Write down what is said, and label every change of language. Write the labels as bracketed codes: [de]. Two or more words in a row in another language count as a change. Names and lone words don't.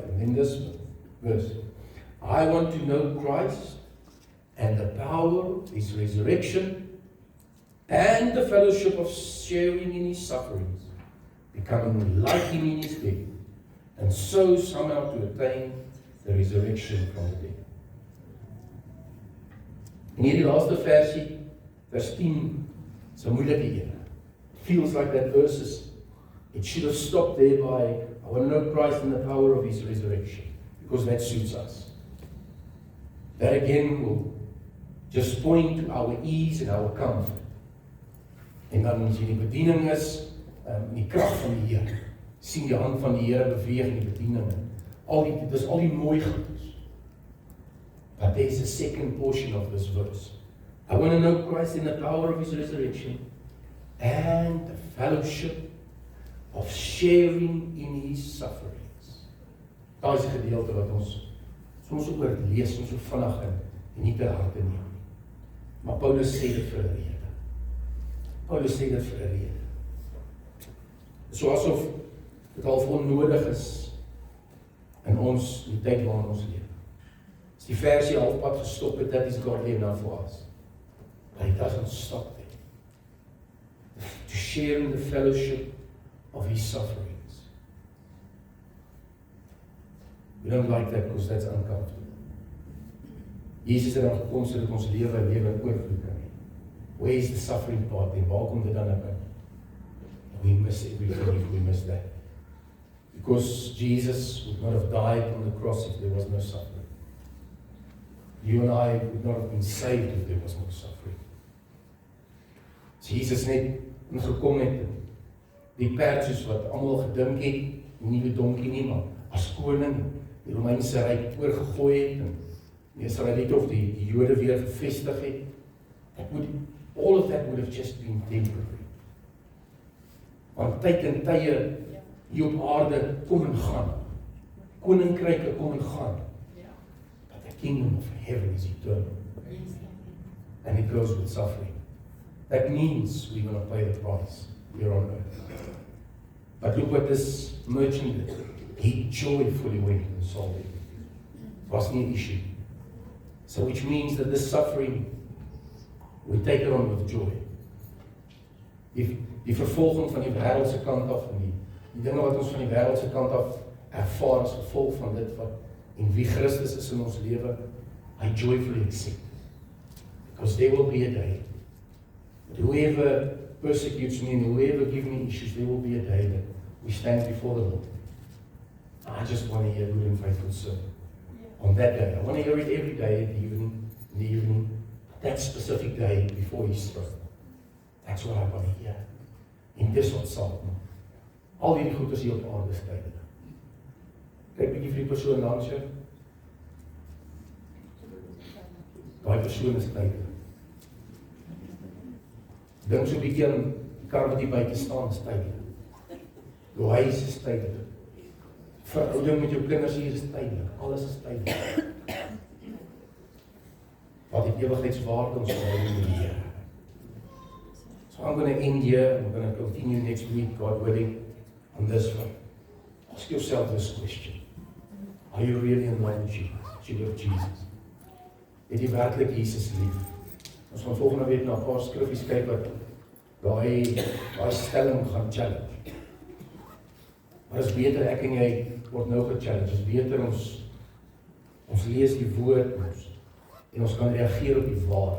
[en] And in this verse, I want to know Christ and the power of His resurrection and the fellowship of sharing in His sufferings, becoming like Him in His death, and so somehow to attain the resurrection from the dead. [af] En hierdie laaste versie, vers 10, is 'n moeilike een. [en] Feels like that verse it should have stopped there by I want to know Christ and the power of His resurrection, because that suits us. That again will just point to our ease and our comfort. [af] En dan as jy die bediening is, die krag van die Here, sien die hand van die Here beweeg in die bediening. Dis al die mooi goeds. [en] But there's a second portion of this verse. I want to know Christ in the power of His resurrection and the fellowship of sharing in His sufferings. [af] Daar is 'n gedeelte wat ons soms oorlees, ons so vinnig en nie ter harte neem nie. Maar Paulus sê dit vir 'n rede. Paulus sê dit vir 'n rede. So asof dit half onnodig is in ons die tyd waarin ons leef. As die versie halfpad gestop het, [en] that is godly enough for us. But it doesn't stop there. To share in the fellowship of His sufferings. We don't like that because that's uncomfortable. [af] Jesus het dan gekom sodat ons lewe in oorvloed kan hê. [en] Where is the suffering part? [af] En waar kom dit dan in? [en] We miss everything if we miss that. Because Jesus would not have died on the cross if there was no suffering. You and I would not have been saved if there was no suffering. Jesus net ingekom het, die perd soos wat almal gedink het, nie die donkie nie, maar as koning die Romeinse ryk oorgegooi het en die Israeliete of die Jode weer gevestig het. All of that would have just been temporary. [af] Want tyd en tye hier op aarde kom en gaan. Koninkryke kom en gaan. [en] But the kingdom of heaven is eternal. And it goes with suffering. That means we're going to pay the price here on earth. But look what this merchant did. He joyfully went and sold it. It was not an issue. So which means that this suffering, we take it on with joy. [af] Die vervolging van die wêreldse kant af en die dinge wat ons van die wêreldse kant af ervaar as gevolg van dit wat en wie Christus is in ons lewe, [en] I joyfully accept. Because there will be a day that whoever persecutes me and whoever gives me issues, there will be a day that we stand before the Lord. I just want to hear good and faithful servant. On that day, I want to hear it every day in the evening, that specific day before His throne. That's what I want to hear. [af] En dis wat sal maak. Al hierdie goeders hier op aarde is tydelik. Kyk bietjie vir die persoon langs jou. Daai persoon is tydelik. Dink so 'n bietjie aan die kar wat hier buite staan, is tydelik. Jou huis is tydelik. Verhouding met jou kinders hier is tydelik. Alles is tydelik. Wat die ewigheidswaarde ons verhouding met die Here. [en] So I'm going to end here. I'm going to continue next week, God willing, on this one. Ask yourself this question. Are you really in line with Jesus? Do you love Jesus? [af] Het jy werklik Jesus lief? Ons gaan volgende week na 'n paar skriffies kyk wat daai stelling gaan challenge. Maar is beter ek en jy word nou gechallenge. Is beter ons lees die woord en ons kan reageer op die waarheid.